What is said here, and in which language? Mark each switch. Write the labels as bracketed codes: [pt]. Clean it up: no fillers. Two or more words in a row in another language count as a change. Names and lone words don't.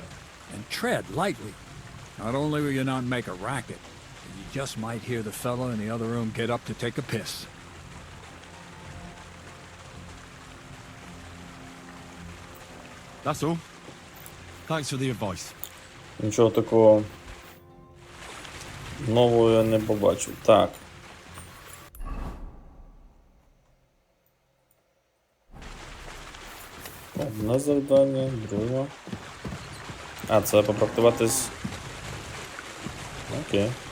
[en] And tread lightly. Not only will you not make a racket, but you just might hear the fellow in the other room get up to take a piss. That's all. Thanks for the advice. [uk] Нічого такого нового я не побачив. Так. Одне завдання, друге. А, це попрактуватись. Окей.